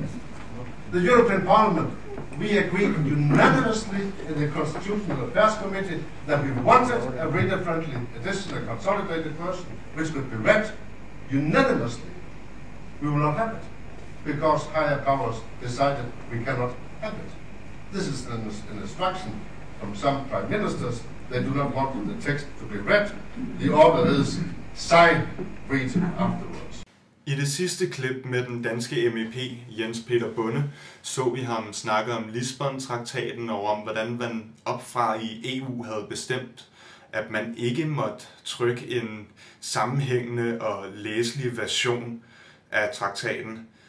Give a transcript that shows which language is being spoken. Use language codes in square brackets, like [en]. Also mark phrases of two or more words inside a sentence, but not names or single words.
[en] The European Parliament we agreed unanimously in the Constitutional Affairs Committee that we wanted a reader-friendly edition, a consolidated version, which could be read unanimously. We will not have it, because higher powers decided we cannot have it. This is an instruction from some prime ministers. They do not want the text to be read. The order is sign, read afterwards. [da] I det sidste klip med den danske MEP Jens Peter Bonde så vi ham snakke om Lisbon-traktaten og om, hvordan man opfra i EU havde bestemt, at man ikke måtte trykke en sammenhængende og læselig version af traktaten.